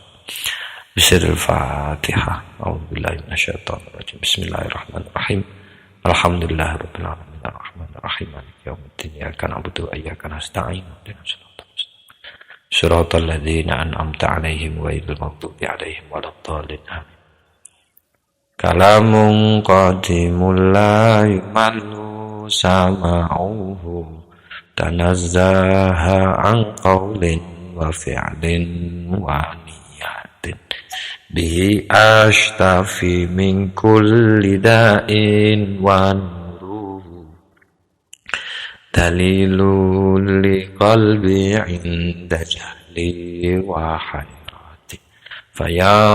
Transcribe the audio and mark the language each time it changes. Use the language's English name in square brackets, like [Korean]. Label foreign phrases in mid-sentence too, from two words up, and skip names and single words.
[Arabic] بسم الله الرحمن الرحيم أعوذ بالله من الشيطان الرجيم. بسم الله الرحمن الرحيم الحمد لله رب العالمين الرحمن الرحيم مالك يوم الدين إياك نعبد وإياك نستعين اهدنا الصراط الذين أنعمت عليهم غير المغضوب عليهم ولا الضالين آمين. كلام قديم لا يمل سماعه تنزه عن قول وفعل ونية به أشتفي من كل داء ونوره دليل لقلبي عند جهلي وحيرتي فيا